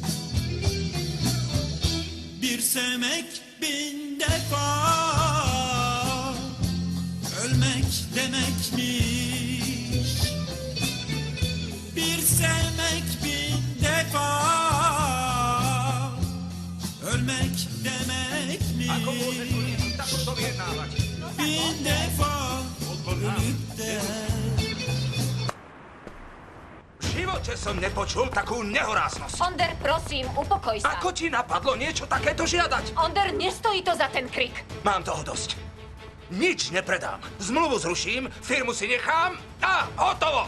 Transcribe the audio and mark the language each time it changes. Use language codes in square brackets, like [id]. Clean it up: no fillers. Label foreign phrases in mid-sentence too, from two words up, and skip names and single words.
[tr] Bir sevmek bin defa, ölmek demekmiş. Bir sevmek bin defa, ölmek demekmiş. Bin defa ölüp de. [sk] V živote som nepočul takú nehoráznosť. Onder, prosím, upokoj sa. Ako ti napadlo niečo takéto žiadať? Onder, nestojí to za ten krik. Mám toho dosť. Nič nepredám. Zmluvu zruším, firmu si nechám a hotovo.